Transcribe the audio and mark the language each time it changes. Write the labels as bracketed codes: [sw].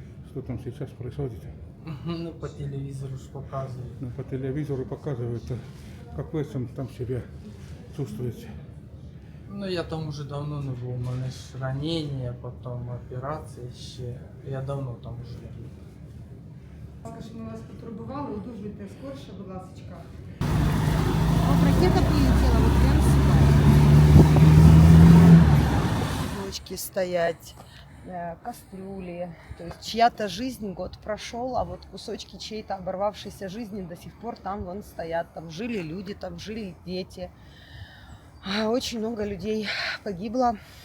[ru] Что там сейчас происходит? Ну, по телевизору ж показывают. Ну, по телевизору показывают, как вы там себя чувствуете. [uk] Ну, я там уже давно не був. У мене ж ранення, потім операція ще. Я давно там уже не був. Також ми вас потребували, одужуйте скорше, будь ласка. [ru] Ракета прилетела вот прямо сюда. Бочки стоять, кастрюли. То есть чья-то жизнь, год прошел, а вот кусочки чьей-то оборвавшейся жизни до сих пор там вон стоят. Там жили люди, там жили дети. Очень много людей погибло.